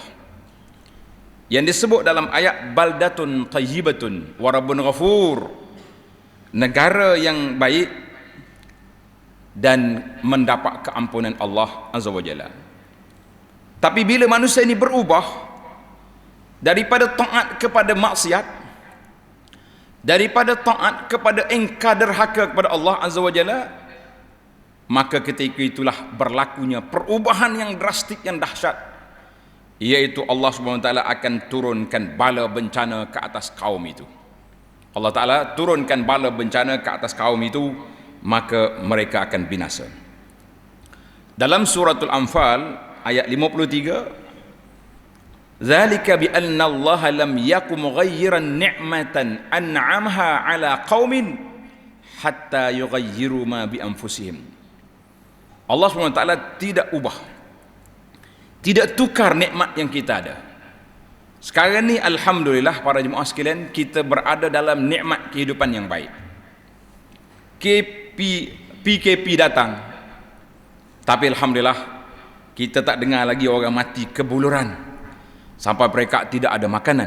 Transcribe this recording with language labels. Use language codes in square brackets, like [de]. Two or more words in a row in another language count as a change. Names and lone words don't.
[ms] Yang disebut dalam ayat [ar] بلدة طيبة ورب غفور, [ms] negara yang baik dan mendapat keampunan Allah [ar] عز وجل. [ms] Tapi bila manusia ini berubah daripada taat kepada maksiat, daripada taat kepada ingkar derhaka kepada Allah [ar] عز وجل, [ms] maka ketika itulah berlakunya perubahan yang drastik, yang dahsyat, iaitu Allah [ar] سبحانه وتعالى [ms] akan turunkan bala bencana ke atas kaum itu. Allah Ta'ala turunkan bala bencana ke atas kaum itu, maka mereka akan binasa. Dalam suratul Anfal ayat 53, [ar] ذلك بأن الله لم يك مغيرا نعمة أنعمها على قوم حتى يغيروا ما بأنفسهم. [ms] Allah SWT tidak ubah, tidak tukar nikmat yang kita ada. Sekarang ni alhamdulillah para jemaah sekalian, kita berada dalam nikmat kehidupan yang baik. PKP datang, tapi alhamdulillah kita tak dengar lagi orang mati kebuluran sampai mereka tidak ada makanan.